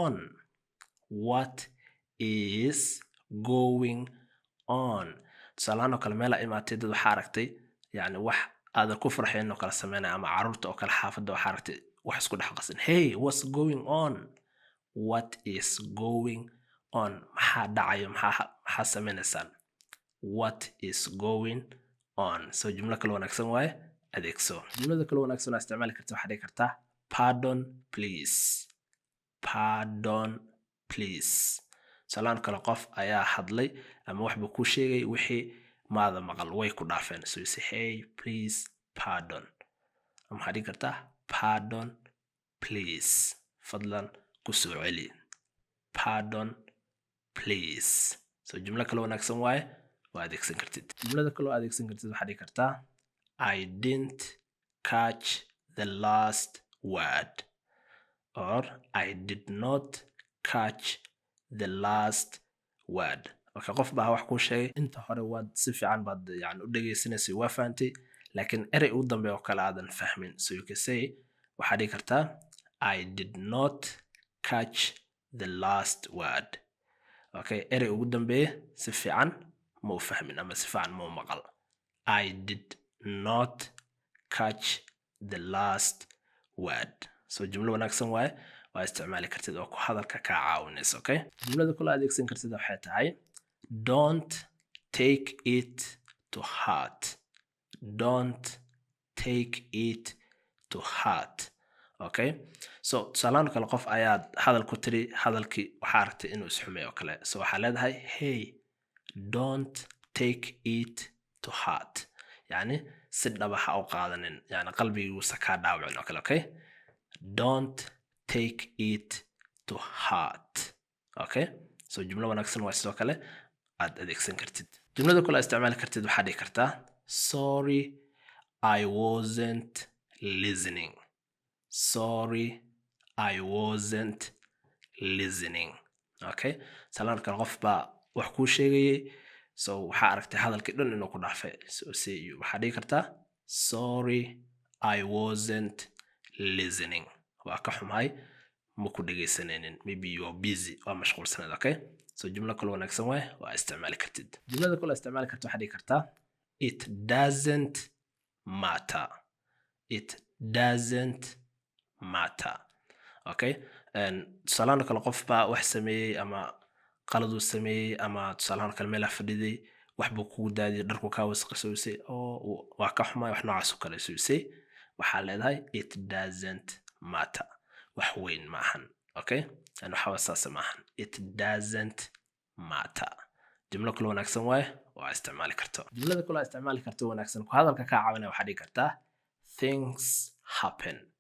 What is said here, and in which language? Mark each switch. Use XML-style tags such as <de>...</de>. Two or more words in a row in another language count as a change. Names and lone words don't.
<so>on tusaalahaan oo kale meel ay imaatay dad waxaa aragtay yani wax aadan ku farxayn oo kale sameynaya ama carruurta oo kale xaafadda waxaa aragtay wax isku dhex qasan</so> <en>hey what's going on</en> <so>maxaa dhacayo maxaa sameynaysaan</so> <en>what is going on</en> <so>so jumlo kale wanaagsan waaye adeegso jumlada kale wanaagsan oo isticmaali karta waxaad dhigi kartaa</so> <en>pardon please</en> <so>salaan kale qof ayaa hadlay ama wax buu ku sheegay wixii maada maqal way ku dhaafeen.</so> <en>So you say hey please pardon.</en> <so>ama waxaad dhihi kartaa</so> <en>pardon please,</en> <so>fadlan ku soo celi.</so> <en>Pardon please.</en> <so>So jumlo kale wanaagsan waaye waa adeegsan kartid. jumlada kale oo adeegsan kartid waxaad dhihi kartaa</so> <en>I didn't catch the last word, or I did not catch the last word.</en> <so>Okay, qof baa wax ku sheegay inta hore waad si fiican baad yani u dhageysanaysay waa fahantay, laakiin erey ugu dambeeya oo kale aadan fahmin.</so> <en>So you can say</en> <so>waxaad dhihi kartaa</so> <en>I did not catch the last word.</en> <so>Okay, erey ugu dambeeya si fiican ma u fahmin ama si fiican ma u maqal.</so> <en>I did not catch the last word.</en> <so>So jumlo wanaagsan waaye waa isticmaali kartid oo ku hadalka kaa caawinaysa. Okay, jumlada kula adeegsan kartid waxay tahay</so> <en>don't take it to heart. Don't take it to heart.</en> <so>Okay, so tusaalahan kale qof ayaad hadal ku tiri, hadalkii waxaa aragtay inuu isxumeeyo oo kale.</so> <en>So</en> <so>waxaa leedahay</so> <en>hey don't take it to heart,</en> <so>yani si dhaba ha u qaadanin, yani qalbigiisa kaa dhaawicin oo kale.</so> <en>Okay, don't take it to heart.</en> <so>Okay, so jumlo wanaagsan waa sidoo kale aad adeegsan kartid. jumlada kale isticmaali kartid waxaad dhihi kartaa</so> <en>sorry I wasn't listening. Sorry I wasn't listening.</en> <so>Okay, salaan kale qof baa wax kuu sheegayay, so waxaa aragtay hadalkii dhan inuu ku dhaafay.</so> <en>So say</en> <so>waxaad dhihi kartaa</so> <en>sorry I wasn't listening.</en> <so>waa ka xumahay ma ku dhegaysanaynin,</so> <en>maybe you are busy,</en> <so>waa mashquulsanayd. Okay, so jumlo kale wanaagsan waaye waa isticmaali kartid. jumlada kale isticmaali kartid waxaad dhihi kartaa</so> <en>it doesn't matter. It doesn't matter.</en> <so>Okay, tusaalahan kale qof baa wax sameeyey ama qalad uu sameeyey, ama tusaalahan kale meel fadhiday wax buu kugu daadiyay, dharku kaa wasaqaysay, oo waa ka xumaay, wax noocaas oo kale.</so> <en>So say</en> <so>waxaa leedahay</so> <en>it doesn't matter,</en> <so>wax weyn maahan. Okay, waxa wasaas maahan,</so> <en>it doesn't matter.</en> <so>jumlo kale wanaagsan waaye waa isticmaali karto. jumlada kale isticmaali karto wanaagsan ku hadalka kaa caawinaya waxaad dhihi kartaa</so> <en>things happen.</en>